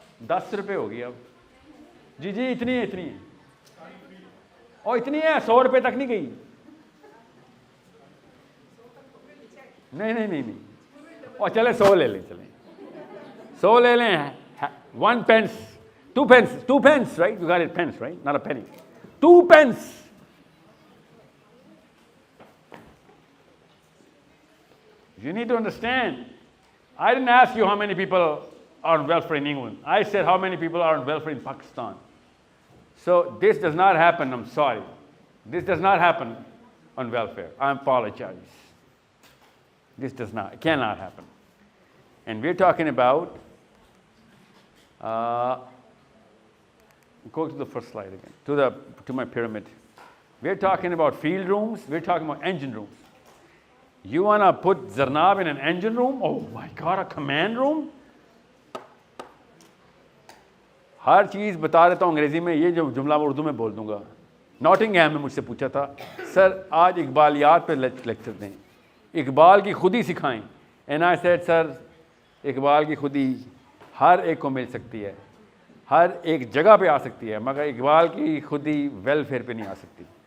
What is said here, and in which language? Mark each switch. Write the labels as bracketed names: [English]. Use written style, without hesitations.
[Hindi] 10 रुपए होगी अब जी जी इतनी है और इतनी है 100 रुपए तक नहीं गई नहीं और चले 100 ले लें चलें 100 ले लें [English] 1 pence 2 pence [Hindi] right you got it pence right not a penny 2 pence [English] you need to understand I didn't ask you how many people are on welfare in England I said how many people are on welfare in Pakistan So this does not happen, I'm sorry. This does not happen on welfare. I apologize. This cannot happen. And we're talking about, go to the first slide again, to my pyramid. We're talking about field rooms, we're talking about engine rooms. You want to put Zarnab in an engine room? Oh my God, a command room? [Hindi] हर चीज़ बता देता हूँ अंग्रेज़ी में, ये जो जुमला मैं उर्दू में बोल दूँगा. नॉटिंगहैम में मुझसे पूछा था, सर आज इकबालियात पे लेक्चर दें, इकबाल की खुदी सिखाएं. [English] and I said sir, [Hindi] Iqbal की खुदी हर एक को मिल सकती है, हर एक जगह पे आ सकती है, मगर इकबाल की खुदी वेलफेयर पे नहीं आ सकती.